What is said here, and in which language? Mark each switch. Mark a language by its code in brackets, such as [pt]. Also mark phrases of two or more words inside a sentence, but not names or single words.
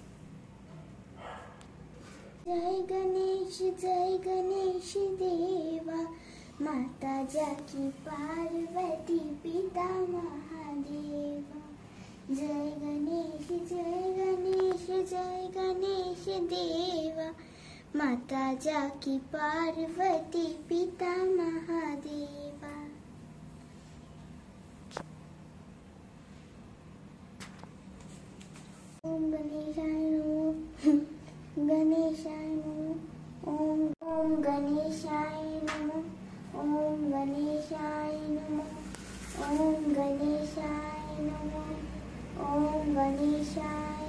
[hi] जय गणेश देवा, माता जाकी पार्वती पिता महादेवा। जय गणेश देवा, माता जाकी पार्वती पिता महादेवा। [sa] ওম গণেশায় নমঃ, গণেশায় নমঃ। ওম গণেশায় নমঃ, ওম গণেশায় নমঃ, ওম গণেশায় নমঃ, ওম গণেশায়